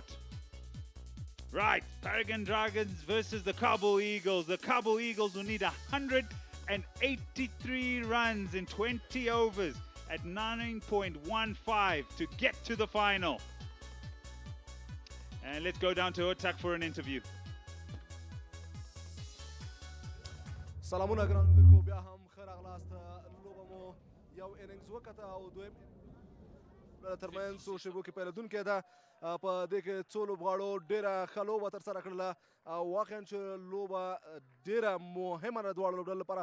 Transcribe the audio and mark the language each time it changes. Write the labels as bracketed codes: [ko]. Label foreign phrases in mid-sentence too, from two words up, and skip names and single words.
[en] Right, Paragon Dragons versus the Kabul Eagles. The Kabul Eagles will need 183 runs in 20 overs at 9.15 to get to the final. And let's go down to Otak for an interview. [ps] سلامونه ګرانو بیا هم ښه راغلاست. لوبه مو یو اننګز وکته او دویم ترمنځ څو شیبو کې پیلېدونکی ده. په دې کې څو لوبغاړو ډېره ښه لوبه ترسره کړله او واقعا چې لوبه ډېره مهمه ده دواړو لوبډلو لپاره.